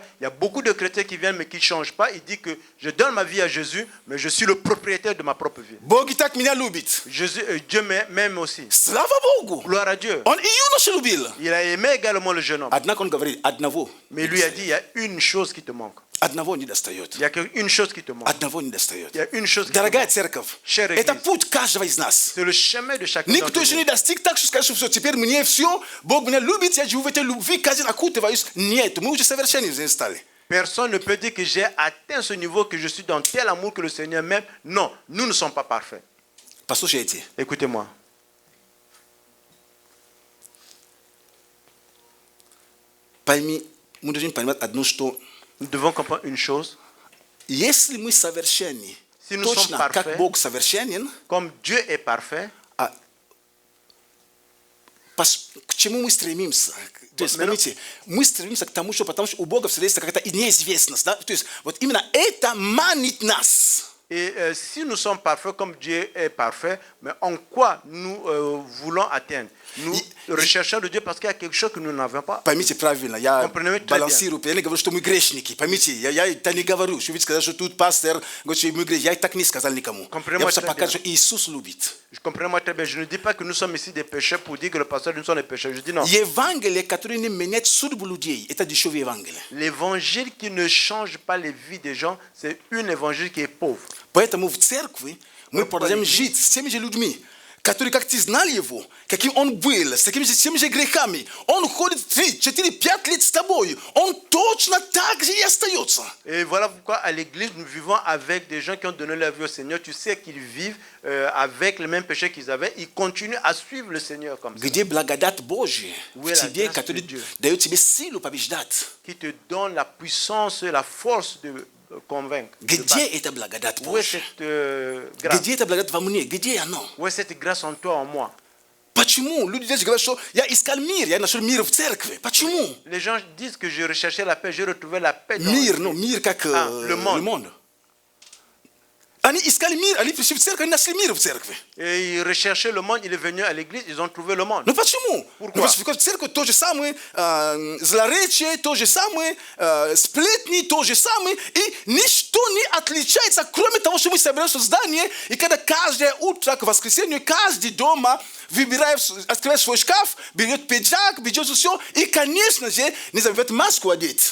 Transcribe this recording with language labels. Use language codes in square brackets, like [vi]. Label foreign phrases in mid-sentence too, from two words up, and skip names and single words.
[fr] Il y a beaucoup de chrétiens qui viennent mais qui ne changent pas. Ils disent que je donne ma vie à Jésus, mais je suis le propriétaire de ma propre vie. [ru] Бог и так меня любит. [fr] Dieu m'aime aussi. [ru] Слава Богу. [fr] Gloire à Dieu. [ru] Он и юношу любил. [fr] Il a aimé également le jeune homme. [ru] Однако он говорит, одного. [fr] Mais lui a dit, il y a une chose qui te manque. [ru] Одного не достает. [fr] Il y a une chose qui te manque. [ru] Одного не достает. [fr] Il y a une chose qui te [ru] Дорогая [fr] manque. [ru] церковь, [fr] Chère [ru] это [fr] Église. [ru] путь каждого из нас. [fr] C'est le chemin de chacun [ru] Никто [fr] d'entre [ru] еще [fr] nous. [ru] не достиг так, что скажет, что все, теперь мне все, Бог меня любит, я живу в этой любви, каждый день окутываюсь. Нет, мы уже совершенны стали. [fr] Personne ne peut dire que j'ai atteint ce niveau, que je suis dans tel amour que le Seigneur m'aime. Non, nous ne sommes pas parfaits. [ru] Послушайте, [fr] Écoutez-moi. [ru] мы должны понимать одно, что [fr] Nous devons comprendre une chose. [ru] если мы совершенны, [fr] Si nous sommes [ru] точно [fr] parfaits, [ru] как Бог совершенен, [fr] comme Dieu est parfait, [ru] к чему мы стремимся? То есть, Вот, поймите, мы стремимся к тому, что потому что у Бога всегда есть какая-то неизвестность. Да? То есть, вот именно это манит нас. [fr] et si nous sommes parfaits comme Dieu est parfait, mais en quoi nous voulons atteindre? Nous recherchons de Dieu parce qu'il y a quelque chose que nous n'avons pas. [ru] Поймите правильно, я [fr] Comprenez très [ru] балансирую, я не говорю, что мы грешники. Поймите, я это не говорю. Что вы сказали, что тут пастор говорит, что мы грешники. Я и так не сказал никому. Я [fr] Comprenez-moi [ru] просто [fr] très [ru] покажу, [fr] bien. [ru] что Иисус любит. [fr] Je comprends moi très bien. Je ne dis pas que nous sommes ici des pécheurs pour dire que le pasteur nous sommes des pécheurs. Je dis non. [ru] Евангелие, которое не меняет судьбу людей, это дешевое Евангелие. [fr] L'évangile qui ne change pas les vies des gens, c'est un évangile qui est pauvre. [ru] Поэтому в церкви мы продолжаем жить с теми же людьми, которые, как ты знали его, каким он был, с теми же грехами. Он ходит 3, 4, 5 лет с тобой. Он точно так же и остается. [fr] Et voilà pourquoi à l'église, nous vivons avec des gens qui ont donné leur vie au Seigneur. Tu sais qu'ils vivent avec les mêmes péchés qu'ils avaient. Ils continuent à suivre le Seigneur comme ça. [ru] Где благодать Божья [fr] Où est [ru] в [fr] la [ru] тебе, [fr] grâce [ru] который [fr] de Dieu? [ru] дает тебе силу побеждать. [fr] Qui te donne la puissance et la force de convaincre. de [ru] Где [fr] battre. [ru] эта благодать [fr] Où est [ru] Божья? [fr] cette grâce? [ru] Где эта благодать во мне? Где оно? [fr] Où est cette grâce en toi, en moi? [ru] Почему? Люди здесь говорят, что я искал мир, я нашел мир в церкви. Почему? [fr] Les gens disent que je recherchais la paix, j'ai retrouvé la paix dans [ru] Мир, ну, мир как [fr] le monde. [ru] Они искали мир, они пришли в церковь, они нашли мир в церкви. [fr] Et ils recherchaient le monde, il est venu à l'église, ils ont trouvé le monde. [ru] Но почему? [fr] Pourquoi? [ru] Потому что в церкви то же самое, злоречие, то же самое, сплетни, то же самое, и ничто не отличается, кроме того, что мы собираемся в здании, и когда каждое утро к воскресенью, каждый дома выбирает, открывает свой шкаф, берет пиджак, берет все, и, конечно же, не забывает маску одеть.